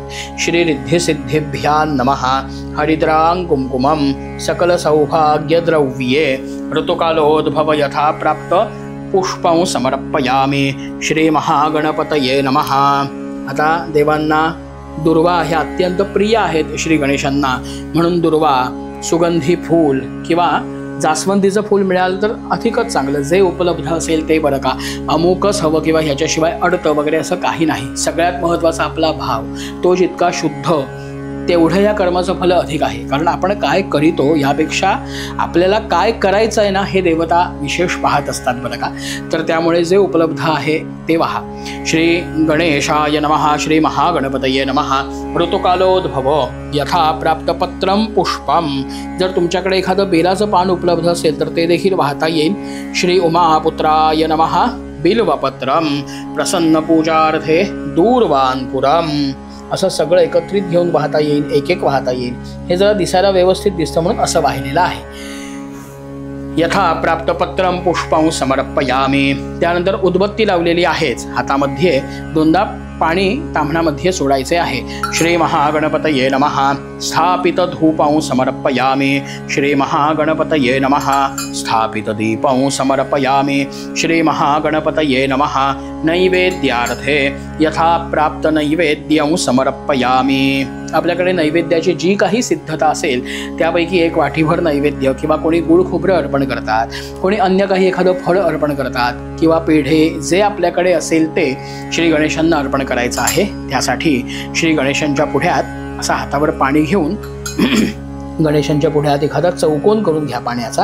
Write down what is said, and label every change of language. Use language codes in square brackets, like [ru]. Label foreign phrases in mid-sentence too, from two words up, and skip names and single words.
[sa] श्री रिद्धिसिद्धिभ्यां नमः. हरिद्रां कुंकुमं सकल सौभाग्यद्रव्ये ऋतुकालोद्भव यथा प्राप्त पुष्पं समर्पयामि. श्री महागणपतये नमः. [mr] आता देवांना दुर्वा ह्या अत्यंत प्रिय आहेत श्री गणेशांना म्हणून दुर्वा, सुगंधी फूल किंवा जास्वंदीचं फूल मिळालं तर अधिकच चांगलं. जे उपलब्ध असेल ते बरं का. अमुकच हवं किंवा ह्याच्याशिवाय अडतं वगैरे असं काही नाही. सगळ्यात महत्त्वाचा आपला भाव तो जितका शुद्ध तेवढं या कर्माचं फल अधिक आहे. कारण आपण काय करीतो यापेक्षा आपल्याला काय करायचं आहे ना हे देवता विशेष पाहत असतात बरं का. तर त्यामुळे जे उपलब्ध आहे ते पहा. [sa] श्री गणेशाय नमः. श्री महागणपतये नमः. ऋतुकालोद्भव यथा प्राप्त पत्रम पुष्पम. [mr] जर तुमच्याकडे एखादं बेलाचं पान उपलब्ध असेल तर ते देखील वाहता येईल. [sa] श्री उमापुत्राय नमः. बिल्वपत्रम प्रसन्न पूजार्थे दूरवानपुरम. [mr] असं सगळं एकत्रित घेऊन वाहता येईल, एक एक वाहता येईल. हे जरा दिसायला व्यवस्थित दिसतं म्हणून असं वाहिलेलं आहे. [sa] यथा प्राप्त पत्रम पुष्पं समर्पयामी. [mr] त्यानंतर उदबत्ती लावलेली आहेच, हातामध्ये दोनदा पाणी ताम्हणामध्ये सोडायचे आहे. [sa] श्री महागणपतये नमः. स्थापित धूपं समर्पयामी. श्री महागणपतये नमः. स्थापित दीपं समर्पयामी. श्री महागणपतये नमः. नैवेद्यार्थे यथा प्राप्त नैवेद्यं समर्पयामी. [mr] आपल्याकडे नैवेद्याची जी काही सिद्धता असेल त्यापैकी एक वाटीभर नैवेद्य किंवा कोणी गुळ खोबरं अर्पण करतात, कोणी अन्य काही एखादं फळ अर्पण करतात किंवा पेढे जे आपल्याकडे असेल ते श्री गणेशांना अर्पण करायचं आहे. त्यासाठी श्री गणेशांच्या पुढ्यात असा हातावर पाणी घेऊन गणेशांच्या पुढ्यात एखादा चौकोन करून घ्या पाण्याचा.